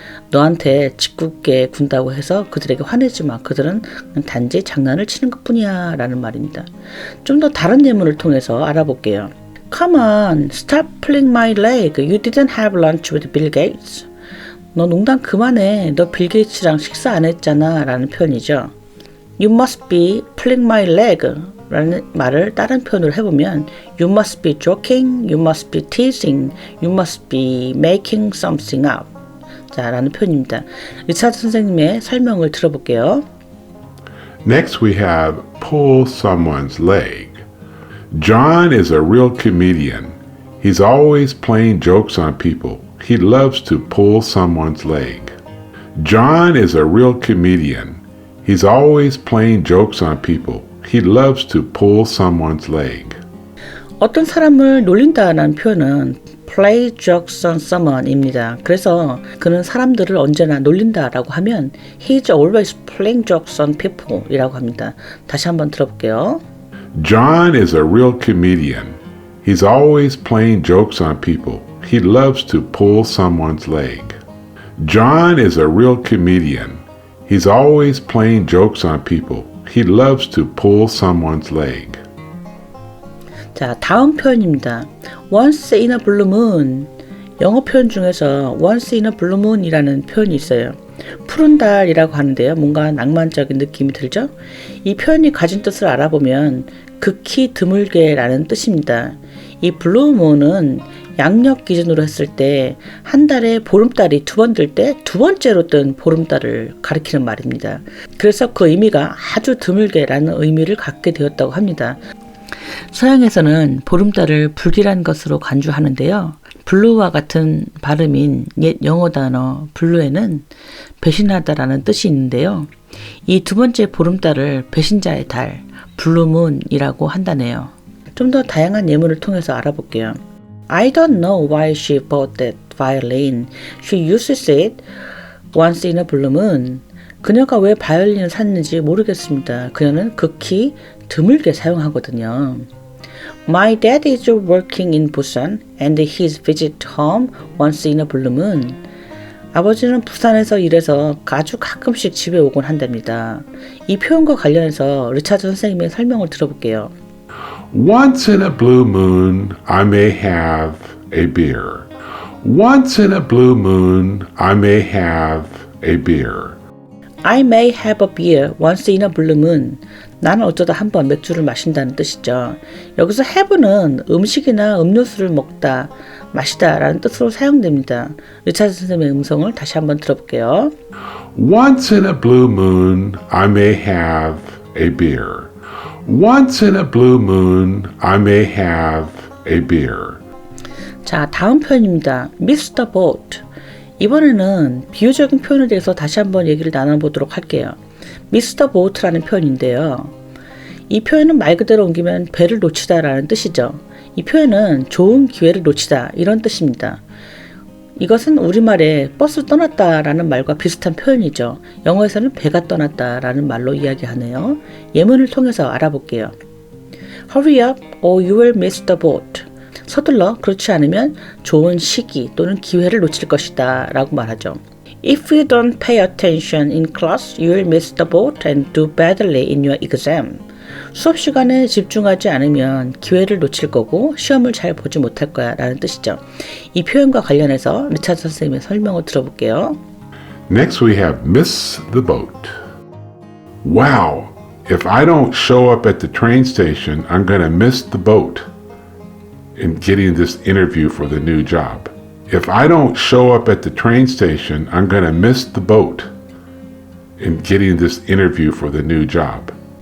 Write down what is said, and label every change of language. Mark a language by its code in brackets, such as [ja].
[ko] 너한테 짓궂게 군다고 해서 그들에게 화내지 마. 그들은 단지 장난을 치는 것뿐이야 라는 말입니다. 좀 더 다른 예문을 통해서 알아볼게요. [en] Come on, stop pulling my leg. You didn't have lunch with Bill Gates. [ko] 너 농담 그만해. 너 빌 게이츠랑 식사 안 했잖아 라는 표현이죠. [en] You must be pulling my leg [ko] 라는 말을 다른 표현으로 해보면 [en] You must be joking, you must be teasing, you must be making something up. [ko] 자, 라는 표현입니다. 리차드 선생님의 설명을 들어볼게요. [en] Next we have pull someone's leg. John is a real comedian. He's always playing jokes on people. He loves to pull someone's leg. John is a real comedian. He's always playing jokes on people. He loves to pull someone's leg. [ko] 어떤 사람을 놀린다라는 표현은 play jokes on someone입니다. 그래서 그는 사람들을 언제나 놀린다라고 하면 [en] he's always playing jokes on people [ko] 이라고 합니다. 다시 한번 들어볼게요. [en] John is a real comedian. He's always playing jokes on people. He loves to pull someone's leg. John is a real comedian. He's always playing jokes on people. He loves to pull someone's leg. [ko] 자, 다음 표현입니다. [en] Once in a blue moon. [ko] 영어 표현 중에서 once in a blue moon 이라는 표현이 있어요. 푸른 달이라고 하는데요. 뭔가 낭만적인 느낌이 들죠? 이 표현이 가진 뜻을 알아보면 극히 드물게 라는 뜻입니다. 이 블루 문은 양력 기준으로 했을 때 한 달에 보름달이 두 번 뜰 때 두 번째로 뜬 보름달을 가리키는 말입니다. 그래서 그 의미가 아주 드물게 라는 의미를 갖게 되었다고 합니다. 서양에서는 보름달을 불길한 것으로 간주하는데요. 블루와 같은 발음인 옛 영어 단어 블루에는 배신하다라는 뜻이 있는데요. 이 두 번째 보름달을 배신자의 달, 블루문이라고 한다네요. 좀 더 다양한 예문을 통해서 알아볼게요. [en] I don't know why she bought that violin. She uses it once in a blue moon. [ko] 그녀가 왜 바이올린을 샀는지 모르겠습니다. 그녀는 극히 드물게 사용하거든요. [en] My dad is working in Busan and he's visit home once in a blue moon. [ko] 아버지는 부산에서 일해서 아주 가끔씩 집에 오곤 한답니다. 이 표현과 관련해서 리차드 선생님의 설명을 들어볼게요. [en] Once in a blue moon, I may have a beer. Once in a blue moon, I may have a beer. I may have a beer once in a blue moon. [ko] 나는 어쩌다 한번 맥주를 마신다는 뜻이죠. 여기서 have는 음식이나 음료수를 먹다, 마시다 라는 뜻으로 사용됩니다. 리차드 선생님의 음성을 다시 한번 들어볼게요. [en] Once in a blue moon, I may have a beer. Once in a blue moon, I may have a beer. [ko] 자, 다음 표현입니다. Miss the boat. 이번에는 비유적인 표현에 대해서 다시 한번 얘기를 나눠보도록 할게요. Miss the boat라는 표현인데요. 이 표현은 말 그대로 옮기면 배를 놓치다 라는 뜻이죠. 이 표현은 좋은 기회를 놓치다 이런 뜻입니다. 이것은 우리말에 버스 떠났다 라는 말과 비슷한 표현이죠. 영어에서는 배가 떠났다 라는 말로 이야기하네요. 예문을 통해서 알아볼게요. [en] Hurry up or you will miss the boat. [ko] 서둘러, 그렇지 않으면 좋은 시기 또는 기회를 놓칠 것이다 라고 말하죠. [en] If you don't pay attention in class, you will miss the boat and do badly in your exam. [ko] 수업 시간에 집중하지 않으면 기회를 놓칠 거고 시험을 잘 보지 못할 거야 라는 뜻이죠. 이 표현과 관련해서 리차드 선생님의 설명을 들어볼게요. [en] Next we have miss the boat. Wow, if I don't show up at the train station, I'm going to miss the boat in getting this interview for the new job. If I don't show up at the train station, I'm going to miss the boat in getting this interview for the new job.